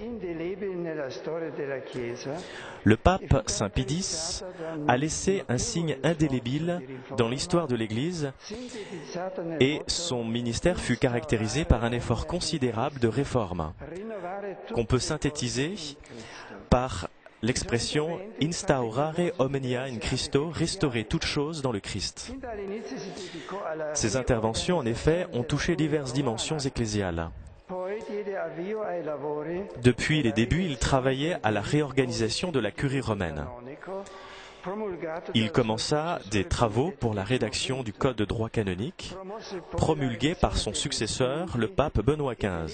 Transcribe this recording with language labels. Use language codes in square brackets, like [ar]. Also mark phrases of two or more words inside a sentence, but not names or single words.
[fr] Le pape Saint Pie X a laissé un signe indélébile dans l'histoire de l'Église et son ministère fut caractérisé par un effort considérable de réforme qu'on peut synthétiser par l'expression « [la] instaurare omnia in Christo », [fr] restaurer toute chose dans le Christ. Ces interventions, en effet, ont touché diverses dimensions ecclésiales. Depuis les débuts, il travaillait à la réorganisation de la curie romaine. Il commença des travaux pour la rédaction du Code de droit canonique, promulgué par son successeur, le pape Benoît XV.